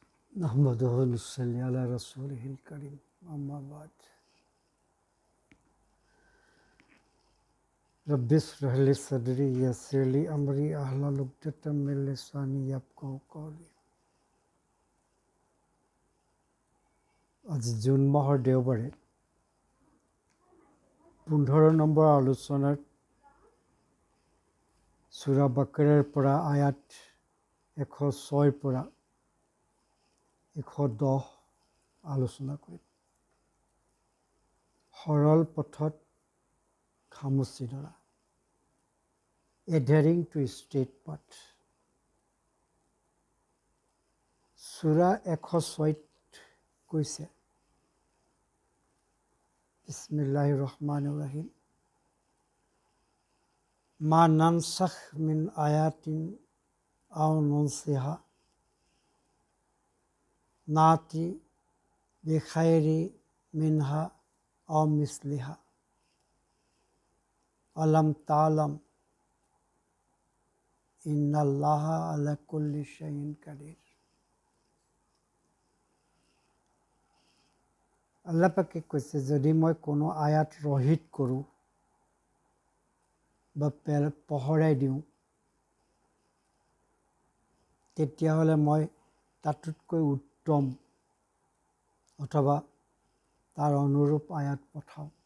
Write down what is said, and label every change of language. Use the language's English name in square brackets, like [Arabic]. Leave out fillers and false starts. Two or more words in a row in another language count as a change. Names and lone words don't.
[Arabic] نحمده ونصلي على رسوله الكريم أما بعد رب اشرح لي صدري ويسر لي أمري واحلل عقدة من لساني يفقهوا قولي [Assamese] আজি জুন মাহৰ দেওবাৰে 15 নম্বৰ আলোচনাত সূৰা বাকাৰাৰ পৰা আয়াত 106 পৰা 110 আলোচনা কৰিম। সৰল পথত খামুচি ধৰা, [English] adhering to straight path। [Assamese] সূৰা 106 কৈছে, [Arabic] بسم الله الرحمن الرحيم ما ننسخ من آية أو ننسها نأت بخير منها أو مثلها ألم تعلم أن الله على كل شيء قدير. [Assamese] আল্লাহ পাকে কৈছে, যদি মই কোনো আয়াত ৰহিত কৰোঁ বা পহৰাই দিওঁ, তেতিয়াহ'লে মই তাতোতকৈ উত্তম অথবা তাৰ অনুৰূপ আয়াত পঠাওঁ।